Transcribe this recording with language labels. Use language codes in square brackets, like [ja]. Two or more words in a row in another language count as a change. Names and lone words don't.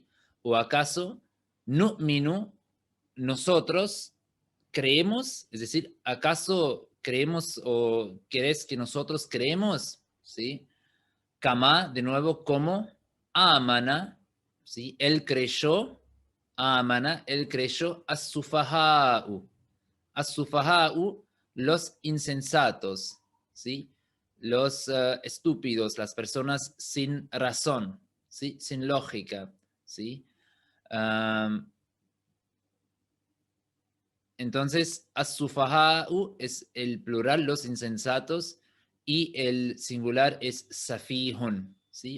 [es] O acaso, nu'minu, nosotros creemos, es decir, ¿acaso creemos o crees que nosotros creemos? ¿Sí? Kama, de nuevo, como amana, ¿sí? Él creyó, amana, él creyó, as-sufaha'u. As-sufaha'u, los insensatos, ¿sí? Los estúpidos, las personas sin razón, ¿sí? Sin lógica, ¿sí? Um, entonces, as-sufaha'u es el plural, los insensatos, y el singular es safihun, ¿sí?